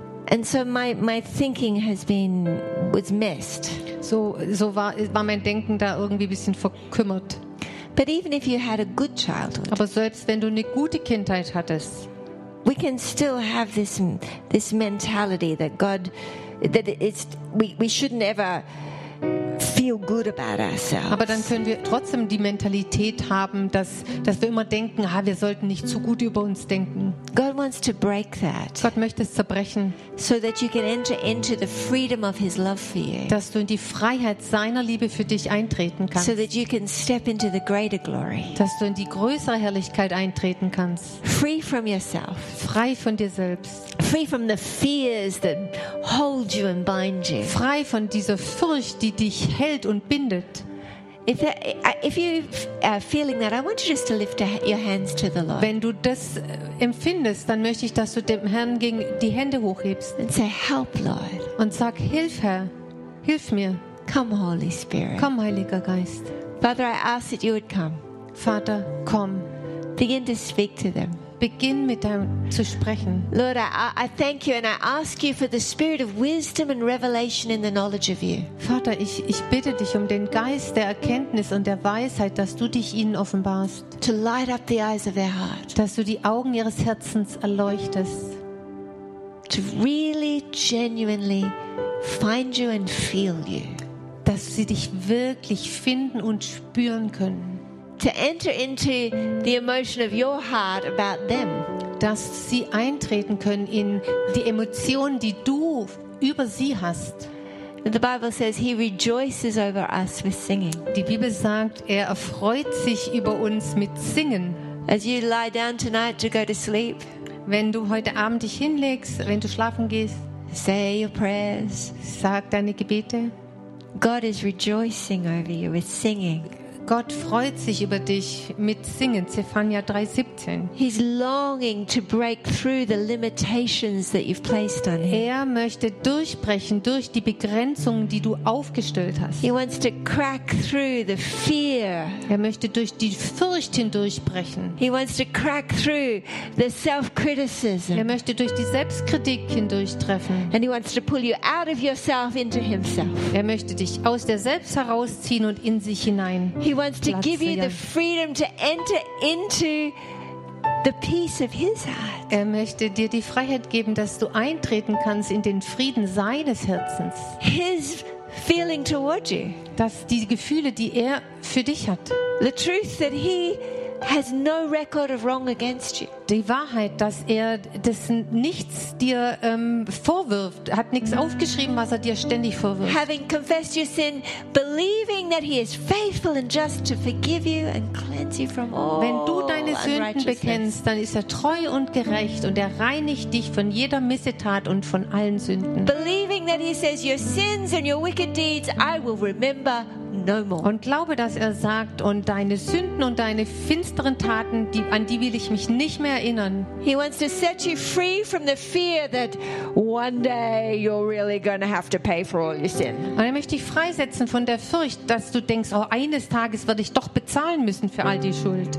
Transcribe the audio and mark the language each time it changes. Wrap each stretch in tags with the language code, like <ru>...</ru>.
<en>And so my thinking was messed.</en> <de>So war mein Denken da irgendwie ein bisschen verkümmert.</de> <en>But even if you had a good childhood.</en> <de>Aber selbst wenn du eine gute Kindheit hattest.</de> <en>We can still have this mentality that God that it's we shouldn't ever feel good about ourselves.</en> <de>Aber dann können wir trotzdem die Mentalität haben, dass wir immer denken, wir sollten nicht zu gut über uns denken.</de> <en>God wants to break that.</en> <de>Gott möchte es zerbrechen.</de> <en>So that you can enter into the freedom of his love for you.</en> <de>Dass du in die Freiheit seiner Liebe für dich eintreten kannst.</de> <en>So that you can step into the greater glory.</en> <de>Dass du in die größere Herrlichkeit eintreten kannst.</de> <en>Free from yourself.</en> <de>Frei von dir selbst.</de> <en>Free from the fears that hold you and bind you.</en> <de>Frei von dieser Furcht, die dich hält und bindet.</de> <en>If you are feeling that, I want you just to lift your hands to the Lord.</en> <de>Wenn du das empfindest, dann möchte ich, dass du dem Herrn gegen die Hände hochhebst.</de> <en>And say, "Help, Lord."</en> <de>Und sag, hilf, Herr, hilf mir.</de> <en>Come, Holy Spirit.</en> <de>Komm, Heiliger Geist.</de> <en>Father, I ask that you would come.</en> <de>Vater, komm.</de> <en>Begin to speak to them.</en> <de>Beginn mit deinem zu sprechen.</de> <en>Lord, I thank you and I ask you for the spirit of wisdom and revelation in the knowledge of you.</en> <de>Vater, ich bitte dich um den Geist der Erkenntnis und der Weisheit, dass du dich ihnen offenbarst.</de> <en>To light up the eyes of their heart.</en> <de>Dass du die Augen ihres Herzens erleuchtest.</de> <en>To really genuinely find you and feel you.</en> <de>Dass sie dich wirklich finden und spüren können.</de> <en>To enter into the emotion of your heart about them.</en> <de>Dass sie eintreten können in die Emotionen, die du über sie hast.</de> <en>The Bible says he rejoices over us with singing.</en> <de>Die Bibel sagt, er erfreut sich über uns mit Singen.</de> <en>As you lie down tonight to go to sleep.</en> <de>Wenn du heute Abend dich hinlegst, wenn du schlafen gehst.</de> <en>Say your prayers.</en> <de>Sag deine Gebete.</de> <en>God is rejoicing over you with singing.</en> <de>Gott freut sich über dich mit Singen, Zephania 3:17.</de> <en>He's longing to break through the limitations that you've placed on him.</en> <de>Er möchte durchbrechen durch die Begrenzungen, die du aufgestellt hast.</de> <en>He wants to crack through the fear.</en> <de>Er möchte durch die Furcht hindurchbrechen.</de> <en>He wants to crack through the self-criticism.</en> <de>Er möchte durch die Selbstkritik hindurchtreffen.</de> <en>And he wants to pull you out of yourself into himself.</en> <de>Er möchte dich aus der Selbst herausziehen und in sich hinein.</de> <en>He wants to give you the freedom to enter into the peace of his heart.</en> <de>Er möchte dir die Freiheit geben, dass du eintreten kannst in den Frieden seines Herzens.</de> <en>His feeling toward you.</en> <de>Dass die Gefühle, die er für dich hat.</de> <en>The truth that he has no record of wrong against you.</en> <de>Die Wahrheit, dass er dessen nichts dir vorwirft, hat nichts aufgeschrieben, was er dir ständig vorwirft.</de> <en>Having confessed your sin, believing that he is faithful and just to forgive you and cleanse you from all.</en> <de>Wenn du deine Sünden bekennst, dann ist er treu und gerecht und er reinigt dich von jeder Missetat und von allen Sünden.</de> <en>Believing that he says your sins and your wicked deeds I will remember no more.</en> <de>Und glaube, dass er sagt, und deine Sünden und deine finsteren Taten, die, an die will ich mich nicht mehr erinnern.</de> <en>He wants to set you free from the fear that one day you're really gonna have to pay for all your sin.</en> <de>Und er möchte dich freisetzen von der Furcht, dass du denkst, oh, eines Tages werde ich doch bezahlen müssen für all die Schuld.</de>